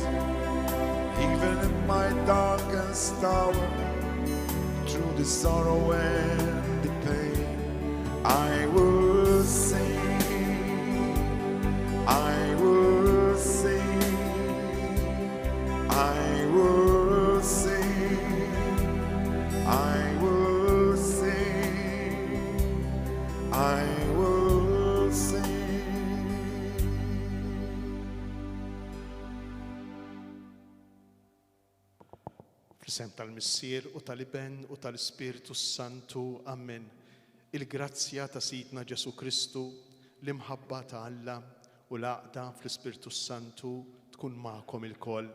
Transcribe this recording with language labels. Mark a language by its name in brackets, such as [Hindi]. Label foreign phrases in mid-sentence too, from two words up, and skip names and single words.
[English] Even in my darkest hour, through the sorrow and the pain, I will sing, I will sing, I will sing, I will sing, I will sing. [Maltese] Fl-isem tal-Missier u tal-Iben u tal-Ispiritu Santu, Amen. Il-grazzja ta' Sidna Ġesu Kristu, l-imħabba ta' Alla u l-għaqda fl-Ispiritu Santu tkun magħkom il-koll.